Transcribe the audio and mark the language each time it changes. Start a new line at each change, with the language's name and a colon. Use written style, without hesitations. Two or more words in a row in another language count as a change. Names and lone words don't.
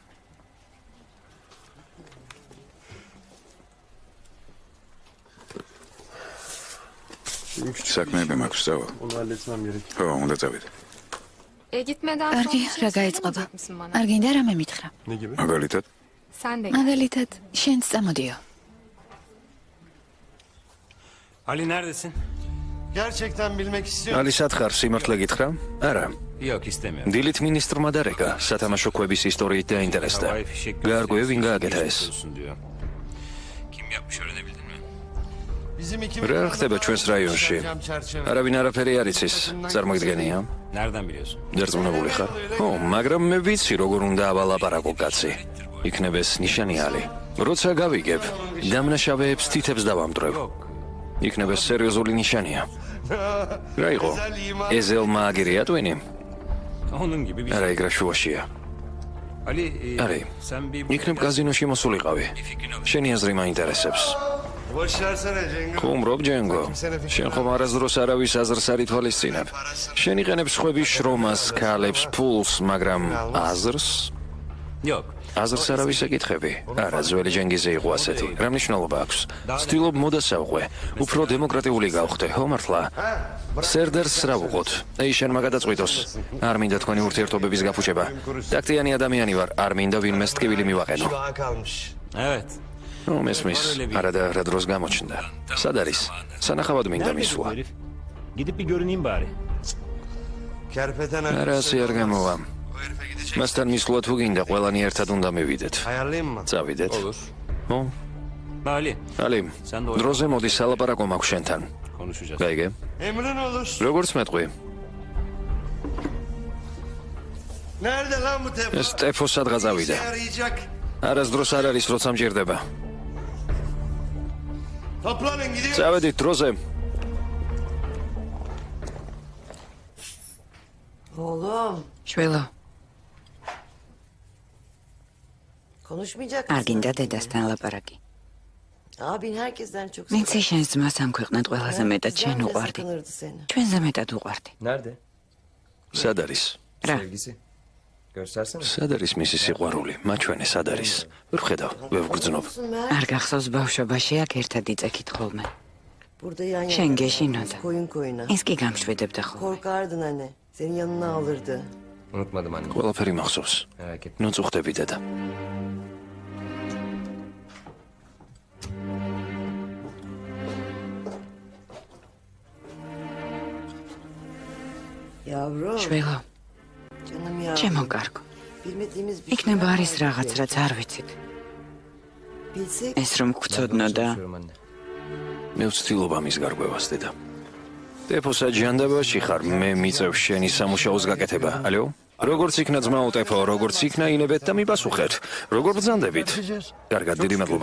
Georgian: საქმეები მაქვს სწავლა. ხო, უნდა წავიდე. კარგი, რა გაიწყობა? არ გინდა რამე მითხრა? მაგალითად? მაგალითად, შენც წამოდიო.
Turkish: Ali neredesin? Gerçekten bilmek istiyorum.
Georgian: Ali სათხარ სიმართლე გითხრა? არა.
Turkish: Yok istemiyorum.
Georgian: დილით მინისტრმა დარეკა სათამაშო ქვების ისტორიით დაინტერესდა. გაარკვევ ვინ გააკეთა ეს.
Turkish: Kim yapmış öğrenebildin mi? Bizim
Georgian: რა ხდება ჩვენს რაიონში? არავინ არაფერი არ იცის. წარმოიდგენია?
Turkish: Nereden biliyorsun?
Georgian: დარწმუნებული ხარ? ო, მაგრამ მე ვიცი როგორ უნდა ავალაპარაკო კაცი. იქნებ ეს ნიშანი ალი. როცა გავიგებ, დამნაშავეებს თითებს დავამტვრევ. იქნებ ეს სერიოზული ნიშანია. რა იყო? ეზელმა აგირია ტვინი?
Turkish: Onun gibi bir şey.
Georgian: არა, ეგრა შუაშია.
Turkish: Ali,
Georgian: არი,
Turkish: sen bir
Georgian: იქნებ კაზინოში მოსულიყავი. შენი აზრი მაინტერესებს.
Turkish: Boş versene Cengo.
Georgian: ხუმრობ ჯენგო. შენ ხომ არასდროს არავის აზრს არ ითვალისწინებ. შენ იყენებს ხვების შრომას, ქალებს, ფულს, მაგრამ აზრს?
Turkish: Yok.
Georgian: აზრს არავის ეკითხები. არა, ძველი ჯენგიზე იყო ასეთი. რა მნიშვნელობა აქვს? ვცდილობ მოდასავყვე, უფრო დემოკრატიული გავხდე, ხო მართლა? სერდერს რა ვუყოთ? ეი, შენმა გადაწყვიტოს. არ მინდა თქვენი ურთიერთობების გაფუჭება. ტაქტიანი ადამიანი ვარ, არ მინდა ვინმეს ტკივილი მივაყენო.
Turkish: Evet.
Georgian: ნუ მესმის, არა და რა დროს გამოჩნდა. სად არის? სანახავად მინდა მისვლა.
Turkish: Gidip bir görüneyim bari. Kerpeten
Georgian: არა, ასე არ გამოვა. მასთან მისვლა თუ გინდა, ყველანი ერთად უნდა მივიდეთ.
Turkish: ayarlayayım mı?
Georgian: წავიდეთ.
Turkish: Olur.
Georgian: ხო?
Turkish: Ali,
Georgian: ალი,
Turkish: Sen de oyna.
Georgian: დროზე მოდი სალაპარაკო მაქვს შენთან.
Turkish: konuşacağız.
Georgian: გაიგე?
Turkish: Emrin olur.
Georgian: როგორც მეტყვი.
Turkish: Nerede lan bu tepsi?
Georgian: ეს ტეფო სადღა წავიდა.
Turkish: Arayacak.
Georgian: არასდროს არ არის, როცა მჭირდება.
Turkish: Toplanın gidiyoruz.
Georgian: წავედით დროზე.
Turkish: Oğlum,
Georgian: შველო,
Turkish: konuşmayacak
Georgian: არ
Turkish: mısın?
Georgian: გინდა დედასთან ლაპარაკი.
Turkish: Abin herkesten çok
Georgian: მეც შენს ძმას ამ ქვეყნად ყველაზე მეტად შენ
Turkish: Can
Georgian: უყვარდი.
Turkish: sakınırdı seni.
Georgian: ჩვენზე მეტად უყვარდი.
Turkish: Nerede?
Georgian: სად არის? რა?
Turkish: Sevgisi. Göstersene.
Georgian: სად არის მისი სიყვარული? მაჩვენე სად არის? ვერ ხედავ, ვერ ვგრძნობ.
Turkish: Olsun Mert.
Georgian: არ გახსოვს ბავშვობაში აქ ერთად იწექით ხოლმე.
Turkish: Burada yan yana. Şen geçinoda. Koyun koyuna.
Georgian: ეს კი გამშვიდებდა ხოლმე.
Turkish: Korkardın anne. Seni yanına alırdı. Unutmadım anne.
Georgian: ყველაფერი მახსოვს.
Turkish: Merak etme.
Georgian: ნუ წუხდები დედა.
Turkish: Yavrum.
Georgian: შველო,
Turkish: Canım yavrum.
Georgian: ჩემო კარგო.
Turkish: Bilmediğimiz bir
Georgian: იქნება
Turkish: şeyler
Georgian: არის
Turkish: var
Georgian: რაღაც,
Turkish: belki.
Georgian: რაც არ ვიცით.
Turkish: Bilsek
Georgian: ეს რომ გვწოდნო და
Turkish: Çalışıyorum anne.
Georgian: მე ვცდილობ ამის გარკვევას დედა. ტეფოსა ჯანდაბაში ხარ, მე მიწევ შენი სამუშაოს გაკეთება. ალო? როგორც იქნა ძმა უტეფო, როგორც იქნა ინებეთ და მიპასუხეთ. როგორ ბრძანდებით? კარგად, დიდი მადლობა.